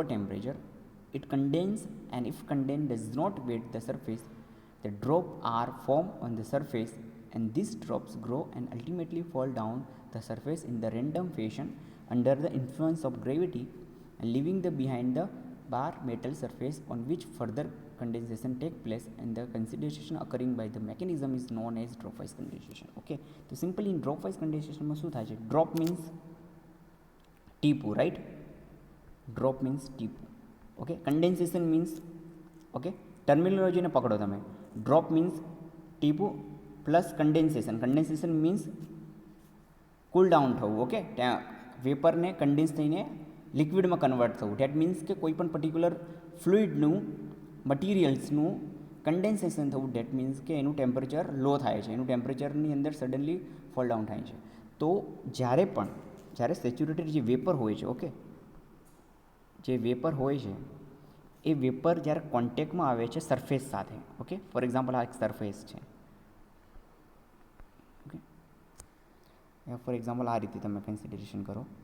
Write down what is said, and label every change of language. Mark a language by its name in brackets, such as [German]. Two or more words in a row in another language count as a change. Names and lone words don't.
[English] temperature, it condenses, and if condensed does not wet the surface, the drops are formed on the surface, and these drops grow and ultimately fall down the surface in the random fashion under the influence of gravity, and leaving the behind the bar metal surface on which further condensation take place, and the condensation occurring by the mechanism is known as drop-wise condensation. Okay, so simply in drop-wise condensation માં [Gujarati] શું થાય છે? [English] Drop means ટીપું, right? Drop means ટીપું. Okay, condensation means, okay, terminology [Gujarati] ને પકડો તમે. [English] Drop means ટીપું plus condensation. Condensation means cool down થવું. [Gujarati] ઓકે, ત્યાં વેપરને કન્ડેન્સ થઈને લિક્વિડમાં કન્વર્ટ થવું. [English] that means [Gujarati] કે કોઈ પણ પર્ટિક્યુલર ફ્લુઇડનું મટીરિયલ્સનું કન્ડેન્સેશન થવું. [English] that means [Gujarati] કે એનું ટેમ્પરેચર લો થાય છે, એનું ટેમ્પરેચરની અંદર સડનલી [English] fall down [Gujarati] થાય છે. તો જ્યારે સેચ્યુરેટેડ જે વેપર હોય છે, ઓકે, જે વેપર હોય છે એ વેપર જ્યારે કોન્ટેક્ટમાં આવે છે સરફેસ સાથે, ઓકે, [English] for example [Gujarati] આ એક સરફેસ છે, ઓકે, [English] for example [Gujarati] આ રીતે તમે કન્સિડરેશન કરો.